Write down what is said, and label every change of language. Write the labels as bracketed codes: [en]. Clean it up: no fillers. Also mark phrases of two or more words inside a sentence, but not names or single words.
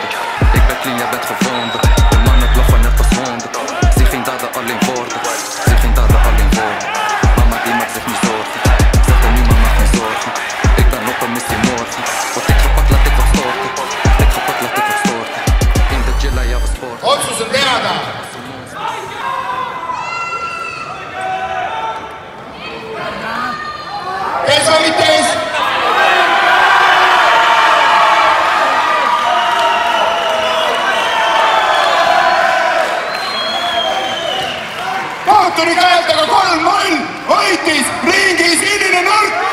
[nl] Ik ben clean, jij bent gevonden. De mannen blaffen net als honden. Zie geen daden, alleen woorden. Zie geen daden, alleen woorden. Mama die maakt zich niet zorgen. Zegt er nu, maar maak niet zorgen. Ik ben op een missie morgen. Word ik gepakt, laat ik wat storten. Ik gepakt, laat ik wat storten. In de jilla, ja we sporten. [et] Otsus on teada. Kes olite ees? Kaoturi käeltega 3-0 võitis ringi sinine nurk.